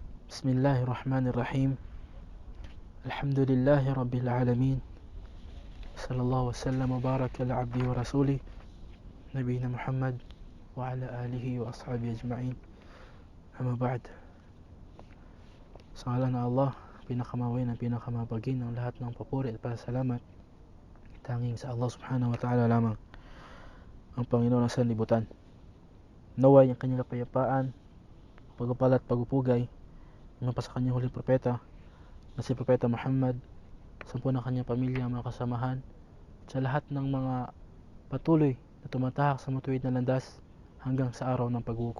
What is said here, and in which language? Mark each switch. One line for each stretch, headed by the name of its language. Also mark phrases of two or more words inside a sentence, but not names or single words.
Arabic: بسم الله الرحمن الرحيم. الحمد لله رب العالمين. صلى الله وسلم وبارك على عبد ورسول نبينا محمد وعلى آله وأصحابه أجمعين. أما بعد.
Filipino: Sa ngalan ng Allah, pinakamawin at pinakamabagin ng lahat ng papuri at pasalamat, tanging sa Allah
Arabic: سبحانه وتعالى
Filipino: lamang, ang Panginoon ng sanlibutan. Naway ang kanyang kapayapaan, pagpapala at pagpupugay nga pa sa kanyang huling propeta na si Propeta Muhammad, sa ng kanyang pamilya, mga kasamahan, sa lahat ng mga patuloy na tumatahak sa matuwid na landas hanggang sa araw ng paghukom.